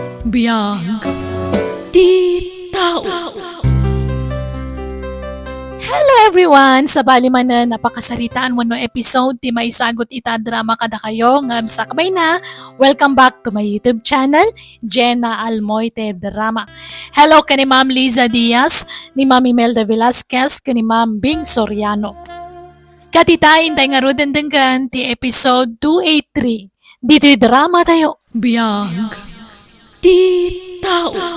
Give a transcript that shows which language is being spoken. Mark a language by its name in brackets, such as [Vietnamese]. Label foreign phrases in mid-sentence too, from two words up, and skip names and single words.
[Iloko] Biyag di tao. [English] Hello everyone! [Iloko] Sa bali man na napakasaritaan mo no episode ti maisagot ita drama kada kayo ngam sakbay na. [English] Welcome back to my YouTube channel, Jenna Almoite Drama. [Iloko] Hello kani Ma'am Liza Diaz, ni Ma'am Imelda Velasquez, kani Ma'am Bing Soriano. Katitain tayo nga roden denggan ti episode 283. Dito'y drama tayo. Biyag di tao.